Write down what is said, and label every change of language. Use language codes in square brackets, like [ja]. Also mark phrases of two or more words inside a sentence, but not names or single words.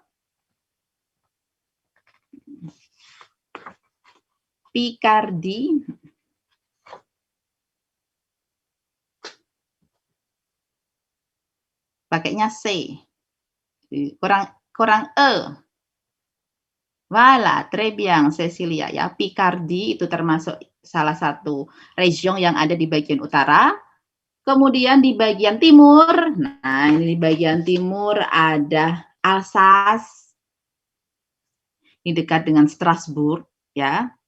[id] Picardie. Pakainya C. Kurang E. [fr] Voilà, très bien, Cecilia ya. [id] Picardie itu termasuk salah satu region yang ada di bagian utara. Kemudian di bagian timur, nah ini di bagian timur ada Alsace. Ini dekat dengan Strasbourg ya.